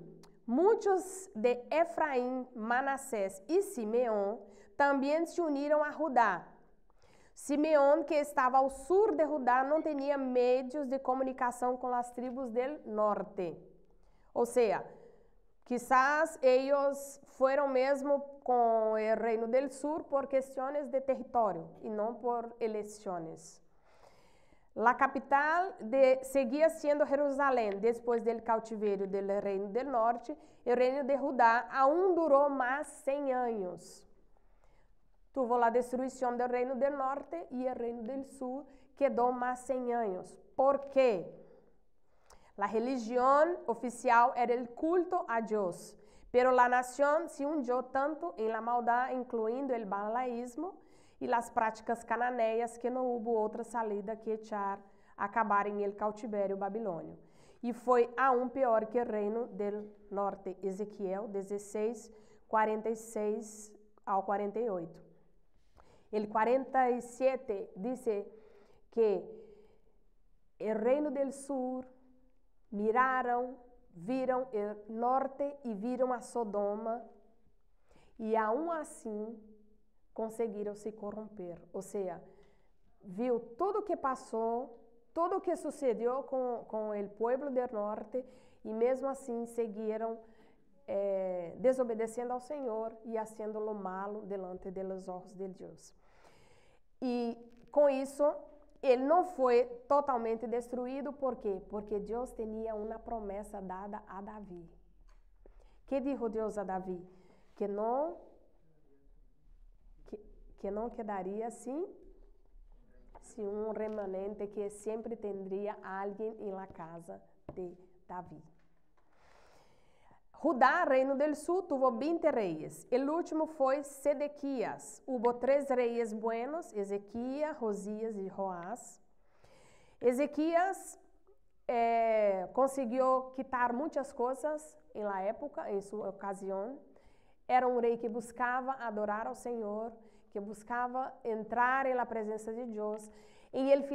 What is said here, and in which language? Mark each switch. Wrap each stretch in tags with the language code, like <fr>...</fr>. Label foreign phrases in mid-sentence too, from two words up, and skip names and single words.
<pt>Muitos de Efraim, Manassés e Simeão também se uniram a Judá. Simeão, que estava ao sul de Judá, não tinha meios de comunicação com as tribos do norte. Ou seja, quizás eles foram mesmo com o reino</pt> <es>del sur</es> <pt>por questões de território e não por eleições. A capital seguia sendo Jerusalém. Depois do cativeiro do reino</pt> <es>del norte,</es> <pt>o reino de Judá aún durou mais 100 anos. Tuvo a destruição do reino</pt> <es>del norte</es> <pt>e o reino</pt> <es>del sur</es> <pt>quedou mais 100 anos. ¿Por quê? A religião oficial era o culto a Deus, pero a nação se hundiu tanto em la maldade, incluindo o balaísmo e as práticas cananeias, que não houve outra salida que acabar em el cautivério babilônio. E foi aún pior que o reino</pt> <es>del norte.</es> <pt>Ezequiel 16, 46 ao 48. El 47 diz que o reino</pt> <es>del sur</es> <pt>viram o norte e viram a Sodoma, e aún assim conseguiram se corromper. Ou seja, viu tudo o que passou, tudo o que sucedeu com o povo do norte, e mesmo assim seguiram desobedecendo ao Senhor e fazendo</pt> <es>lo malo delante de los ojos de Deus.</es> <pt>E com isso, ele não foi totalmente destruído. ¿Por quê? Porque Deus tinha uma promessa dada a Davi. Que dijo Deus a Davi? Que não quedaria assim, um remanente, que sempre teria alguém em la casa de Davi. Judá, reino</pt> <es>del sur,</es> <pt>tuvo 20 reis. El último foi Sedequias. Hubo 3 reis buenos, Ezequias, Josías e Joás. Ezequias conseguiu quitar muitas coisas em la época, em sua ocasião. Era um rei que buscava adorar ao Senhor, que buscava entrar em la presença de Deus.</pt>